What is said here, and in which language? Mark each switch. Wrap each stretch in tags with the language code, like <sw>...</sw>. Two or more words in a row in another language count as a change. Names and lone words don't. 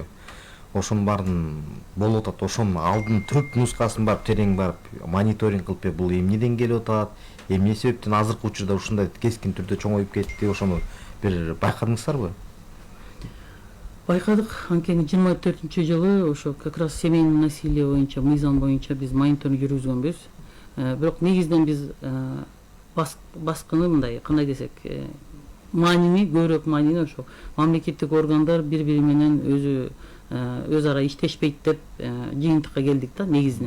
<ky>Ошонун баарын болуп атат. Ошонун алдын түрк нускасын барып терең барып мониторинг кылып, бул эмнеден келип атат? Эмне себептен азыркы учурда ушундай кескин түрдө чоңоюп кетти? Ошону бир байкадыңыздарбы? Байкадык. Анткени 24-жылы ошо</ky> <ru>как раз семейный насилие</ru> <ky>боюнча, мыйзам боюнча биз мониторинг жүргүзгөнбүз. Бирок негизинен биз баскыны мындай, кандай десек, маанини, көбүрөөк маанини ошо мамлекеттик органдар бири-бири менен өз ара иштешпейт деп жыйынтыкка келдик да негизинен.</ky>